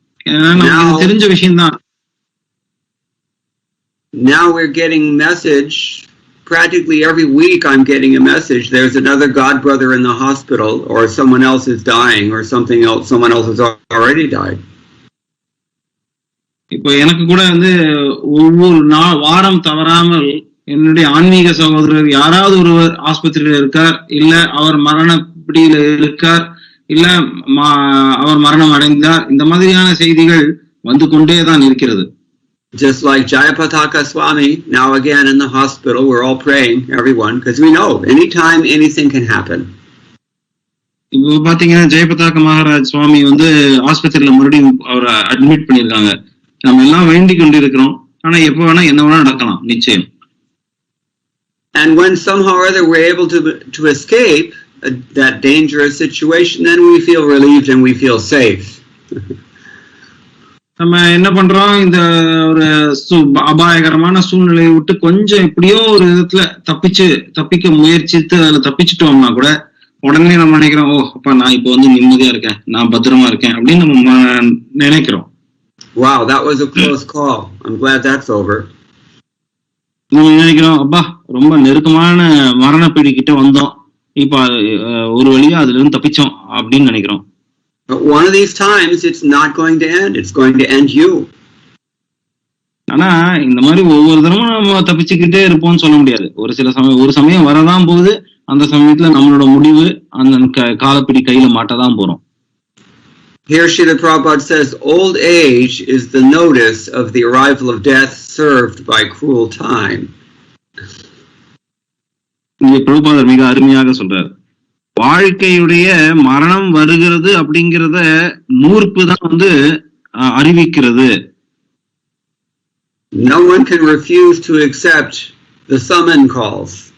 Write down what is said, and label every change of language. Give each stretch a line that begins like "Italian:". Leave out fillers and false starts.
Tamil: ஏன்னா நமக்கு தெரிஞ்ச விஷயம்தான்.
English: Now we're getting message. Practically every week I'm getting a message. There's another god brother in the hospital, or someone else is dying, or something else. Someone else has already died.
Tamil: இப்போ எனக்கு கூட வந்து ஒவ்வொரு வாரம் தவறாமல் என்னுடைய ஆன்மீக சகோதரர் யாராவது ஒருவர் ஆஸ்பத்திரியில இருக்கார், இல்ல அவர் மரண பிடியில இருக்கார், இல்ல அவர் மரணம் அடைந்தார். இந்த மாதிரியான செய்திகள் வந்து கொண்டேதான் இருக்கிறது.
English: Just like Jayapataka Swami, now again in the hospital, we're all praying, everyone, because we know anytime anything can happen.
Tamil: இப்போ பாத்தீங்கன்னா ஜெயபதாக்க மகாராஜ் சுவாமி வந்து ஆஸ்பத்திரியில மறுபடியும் அவரை அட்மிட் பண்ணிருக்காங்க. நம்ம எல்லாம் வேண்டிக் கொண்டு இருக்கிறோம். ஆனா எப்ப வேணா என்ன வேணா நடக்கலாம், நிச்சயம்.
English: And when somehow or other we're able to escape that dangerous situation, then we feel relieved and we feel safe.
Tamil: நம்ம என்ன பண்றோம், இந்த ஒரு அபாயகரமான சூழ்நிலையை விட்டு கொஞ்சம் எப்படியோ ஒரு விதத்துல தப்பிக்க முயற்சித்து அதுல தப்பிச்சுட்டோம்னா கூட உடனே நம்ம நினைக்கிறோம், ஓ அப்பா நான் இப்போ வந்து நிம்மதியா இருக்கேன், நான் பத்திரமா இருக்கேன் அப்படின்னு நம்ம நினைக்கிறோம்.
English: Wow, that was a close call. I'm glad that's over.
Tamil: நம்ம நினைக்கிறோம், அப்பா ரொம்ப நெருக்கமான மரண பீடி கிட்ட வந்தோம், இப்ப ஒரு வழியா அதுல இருந்து தப்பிச்சோம் அப்படின்னு நினைக்கிறோம்.
English: But one of these times it's not going to end. It's going to end you.
Tamil: ஆனா இந்த மாதிரி ஒவ்வொரு தரமும் நம்ம தப்பிச்சுக்கிட்டே இருப்போம்னு சொல்ல முடியாது. ஒரு சமயம் வரதான் போகுது, அந்த சமயத்துல நம்மளோட முடிவு அந்த காலப்பிடி கையில மாட்டதான் போறோம்.
English: Here Srila Prabhupada says, old age is the notice of the arrival of death served by cruel time.
Tamil: இங்க பிரபுபாதர் மிக அருமையாக சொல்றார், வாழ்க்கையுடைய மரணம் வருகிறது அப்படிங்கிறத மூர்ப்பு தான் வந்து அறிவிக்கிறது.
English: No one can refuse to accept the summon calls.